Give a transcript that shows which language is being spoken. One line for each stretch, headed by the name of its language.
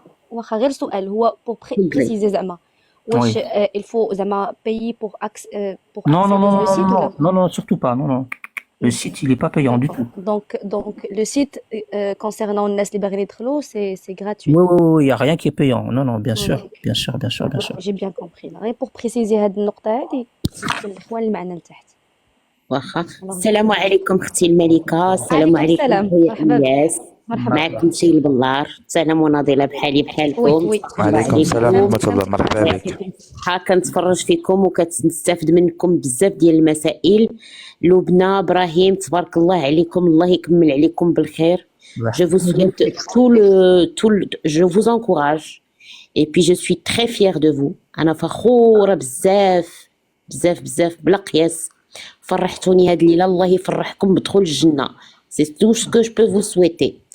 Arabic: واخا غير سؤال هو
French: pour préciser
Arabic: زعما واش
French: il faut
Arabic: زعما
French: payer pour accéder au site non, surtout pas. Non. Le site, il est pas payant du tout. Donc le site concernant
Arabic: الناس اللي باغيين يدخلوا
French: c'est gratuit. Oui, il y a rien qui est payant. Non, bien sûr. J'ai bien compris.
Arabic: غير
French: pour préciser
Arabic: هذه النقطة هذه الاخوان المعنى لتحت. واخا. السلام عليكم اختي الملكة. السلام عليكم خويا إلياس. معكم شي البلار. سلام وناضله بحالي بحالكم. وعليكم السلام ورحمه الله. مرحبا بك. كنتفرج فيكم وكنستافد منكم بزاف ديال المسائل. لبنى ابراهيم تبارك الله عليكم, الله يكمل عليكم بالخير.
French: Je vous souhaite je vous encourage et puis je suis très fière de vous.
Arabic: انا فخوره بزاف بلا قياس. فرحتوني هاد الليله, الله يفرحكم بدخول الجنه.
French: C'est tout ce que je peux vous souhaiter.